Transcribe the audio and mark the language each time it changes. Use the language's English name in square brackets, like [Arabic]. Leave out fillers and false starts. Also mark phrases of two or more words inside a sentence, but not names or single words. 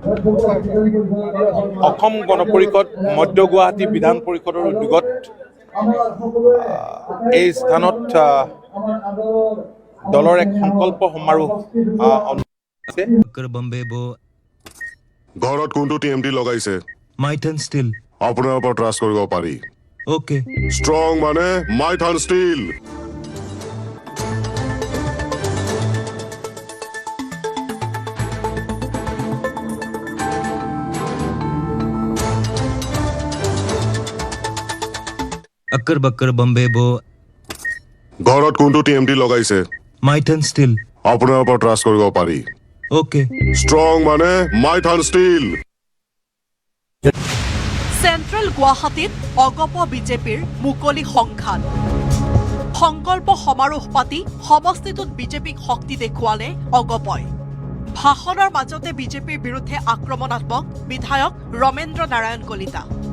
[Assamese] অসম গণ পৰিষদ মধ্য গুৱাহাটী বিধান পৰিষদৰ উদ্যোগত এই স্থানত দলৰ এক সংকল্প সমাৰোহ ঘৰত কোনটো TMT লগাইছে মাইথন ষ্টিল আপোনাৰ ওপৰত ট্ৰাষ্ট কৰিব পাৰি ওকে ষ্ট্ৰং মানে মাইথন ষ্টিল [Hindi] अक्कर बक्कर बम्बे बो [Assamese] ঘৰত কোনটো TMT লগাইছে মাইথন ষ্টিল আপোনাৰ ওপৰত ট্ৰাষ্ট কৰিব পাৰি ওকে ষ্ট্ৰং মানে মাইথন ষ্টিল চেণ্ট্ৰেল গুৱাহাটীত অগপ বিজেপিৰ মুকলি সংঘাত সংকল্প সমাৰোহ পাতি সমষ্টিটোত বিজেপিক শক্তি দেখুৱালে অগপই ভাষণৰ মাজতে বিজেপিৰ বিৰুদ্ধে আক্ৰমণাত্মক বিধায়ক ৰমেন্দ্ৰ নাৰায়ণ কলিতা